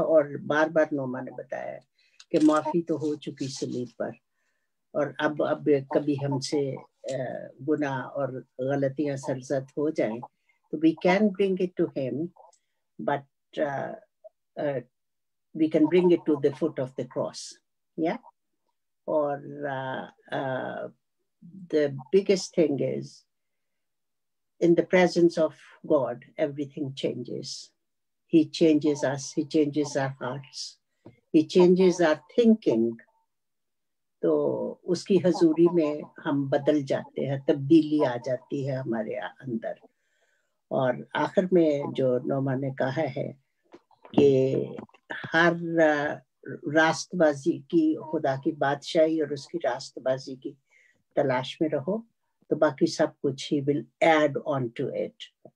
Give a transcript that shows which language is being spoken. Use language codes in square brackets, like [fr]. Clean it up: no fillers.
[hi] और बार बार नोमा ने बताया कि माफ़ी तो हो चुकी सलीब पर, और अब कभी हमसे गुनाह और गलतियां सरजद हो जाएं तो [en] we can bring it to him, but we can bring it to the foot of the cross. Yeah. Or the biggest thing is, in the presence of God, everything changes. He changes us, he changes our hearts, he changes our thinking. [hi] तो उसकी हजूरी में हम बदल जाते हैं, तब्दीली आ जाती है हमारे अंदर। और आखिर में जो नोमा ने कहा है कि हर रास्तबाजी की, खुदा की बादशाही और उसकी रास्तबाजी की तलाश में रहो तो बाकी सब कुछ ही [en] will add on to it।